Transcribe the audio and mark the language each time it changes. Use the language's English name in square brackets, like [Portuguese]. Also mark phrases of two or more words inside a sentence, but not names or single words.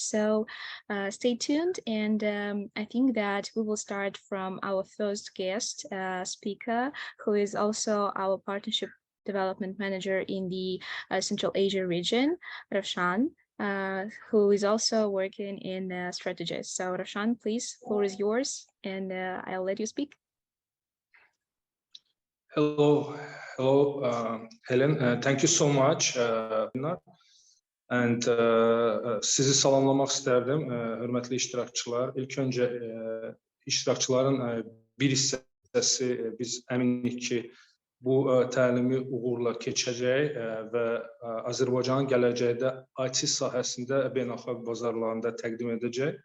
[English] So stay tuned, and I think that we will start from our first guest speaker, who is also our partnership development manager in the Central Asia region, Roshan, who is also working in StrategEast. So Roshan, please, floor is yours, and I'll let you speak. Hello, Helen. Thank you so much. [Azerbaijani] And sizi salamlamaq istərdim, hörmətli iştirakçılar. İlk öncə iştirakçıların bir hissəsi biz əminik ki, bu təlimi uğurla keçəcək və Azərbaycanın gələcəkdə IT sahəsində beynəlxalq bazarlarında təqdim edəcək.